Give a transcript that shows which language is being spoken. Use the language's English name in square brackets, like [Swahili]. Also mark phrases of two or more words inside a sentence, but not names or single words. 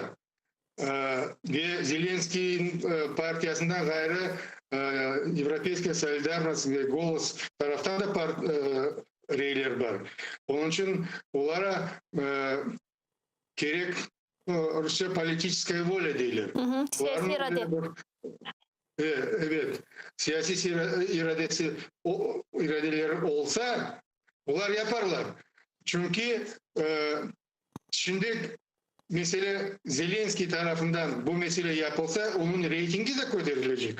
[Crimean Tatar] Ve Zelenskiy'in partiyasından gayrı Европейская Солидарность ve Голос taraftan da reyler var. Onun için onlara gerek Rusya [Russian] политическая воля [Crimean Tatar] değiller. Siyasi irade. Evet. Siyasi iradeleri olsa onlar yaparlar. Çünkü şimdi mesela Zelenskiy tarafından bu mesele yapılsa onun reytingi de gösterilecek.